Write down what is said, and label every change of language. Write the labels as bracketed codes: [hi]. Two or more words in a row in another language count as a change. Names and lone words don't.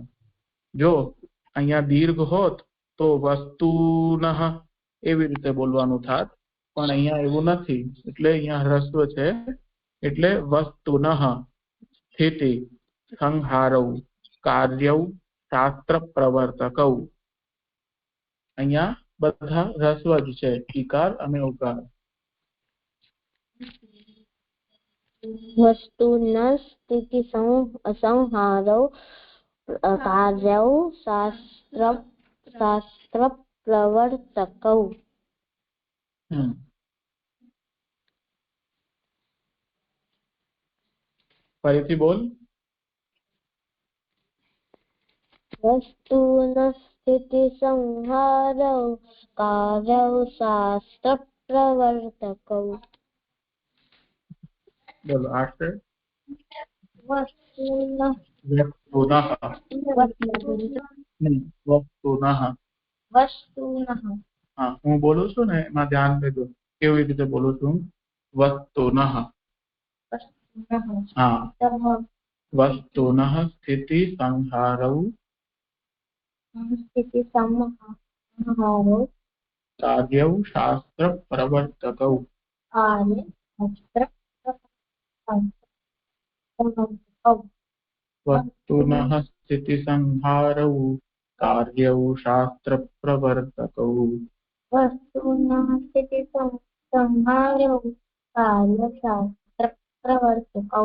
[gu] જો અહીંયા દીર્ઘ હોત તો વસ્તુનઃ એવી રીતે બોલવાનું થાત, પણ અહીંયા એવું નથી એટલે અહીંયા હ્રસ્વ છે એટલે [sa] વસ્તુનઃ સ્થિતિ સંહારૌ કાર્યૌ શાસ્ત્ર પ્રવર્તકૌ. [gu] અહીંયા બધા હ્રસ્વ જ છે, ઈકાર અને ઉકાર. [sa] वस्तुनः स्थिति संहारौ कार्यौ शास्त्र प्रवर्तकौ. [gu] ફરીથી બોલ. [sa] वस्तुनः स्थिति संहारौ कार्यौ शास्त्र प्रवर्तकौ. [hi] बोलो आश्रय. [sa] वस्तुनः [gu] હા હું બોલું છું ને એમાં ધ્યાન દેજો કેવી રીતે બોલું છું. [sa] વસ્તુનઃ હા વસ્તુનઃ સ્થિતિ સંહારૌ કાર્યૌ શાસ્ત્ર પ્રવર્તકૌ. वस्तुनः स्थिति संहारौ कार्यौ शास्त्र प्रवर्तकौ. वस्तुनः स्थिति संहारौ कार्यौ शास्त्र प्रवर्तकौ.